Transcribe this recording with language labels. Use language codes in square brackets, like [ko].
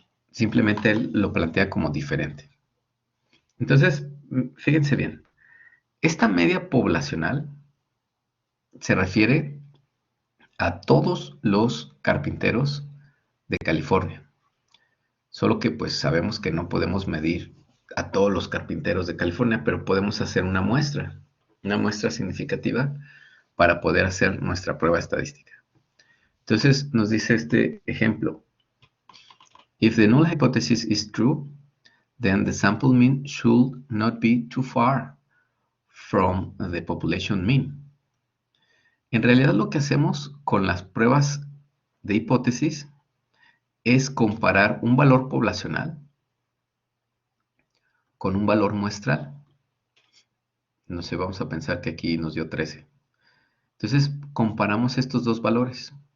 [es] Simplemente él lo plantea como diferente. Entonces, fíjense bien, esta media poblacional se refiere a todos los carpinteros de California. Solo que pues sabemos que no podemos medir a todos los carpinteros de California, pero podemos hacer una muestra significativa para poder hacer nuestra prueba estadística. Entonces nos dice este ejemplo. [en] If the null hypothesis is true, then the sample mean should not be too far from the population mean. [es] En realidad lo que hacemos con las pruebas de hipótesis es comparar un valor poblacional con un valor muestral. No sé, vamos a pensar que aquí nos dio 13. Entonces comparamos estos dos valores.